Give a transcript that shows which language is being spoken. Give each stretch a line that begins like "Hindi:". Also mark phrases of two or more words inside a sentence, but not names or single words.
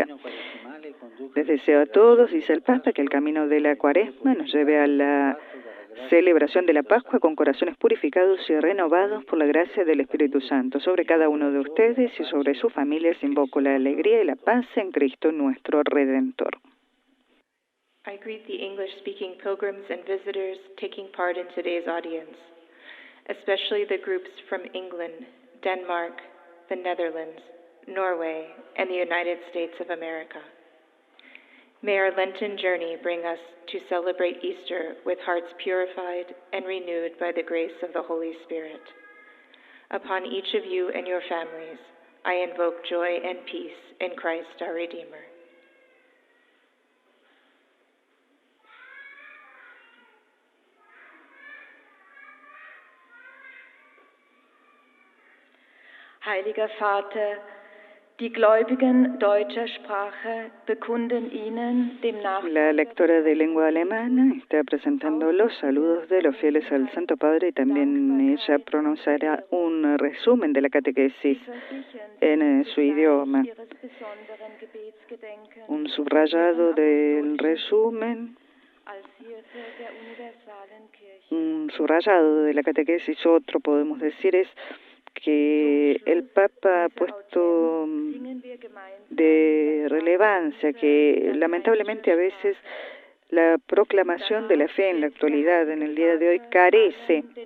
Spanish: Les deseo a todos, dice el Papa, que el camino de la Cuaresma nos lleve a la celebración de la Pascua con corazones purificados y renovados por la gracia del Espíritu Santo. Sobre cada uno de ustedes y sobre sus familias invoco la alegría y la paz en Cristo nuestro Redentor.
English: I greet the English-speaking pilgrims and visitors taking part in today's audience, especially the groups from England, Denmark, the Netherlands, Norway, and the United States of America. May our Lenten journey bring us to celebrate Easter with hearts purified and renewed by the grace of the Holy Spirit. Upon each of you and your families, I invoke joy and peace in Christ our Redeemer.
German: Heiliger Vater, die Gläubigen deutscher Sprache bekunden Ihnen dem
Spanish: La lectora de lengua alemana está presentando los saludos de los fieles al Santo Padre y también ella pronunciará un resumen de la catequesis en su idioma. Un subrayado del resumen, un subrayado de la catequesis, otro podemos decir es que el Papa ha puesto de relevancia que lamentablemente a veces la proclamación de la fe en la actualidad, en el día de hoy, carece